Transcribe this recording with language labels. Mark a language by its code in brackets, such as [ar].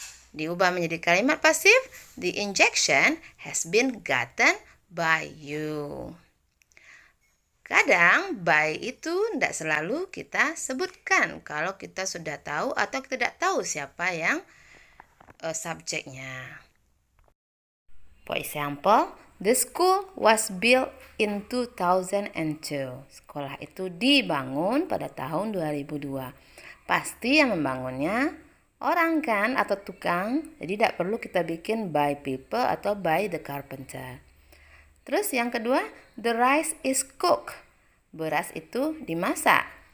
[id] Diubah menjadi kalimat pasif, [en] the injection has been gotten by you. [id] Kadang by itu tidak selalu kita sebutkan kalau kita sudah tahu atau tidak tahu siapa yang subjeknya. [en] For example, the school was built in 2002. [id] Sekolah itu dibangun pada tahun 2002. Pasti yang membangunnya orang kan atau tukang, jadi tidak perlu kita bikin by people atau by the carpenter. Terus yang kedua, [en] the rice is cooked. [id] Beras itu dimasak.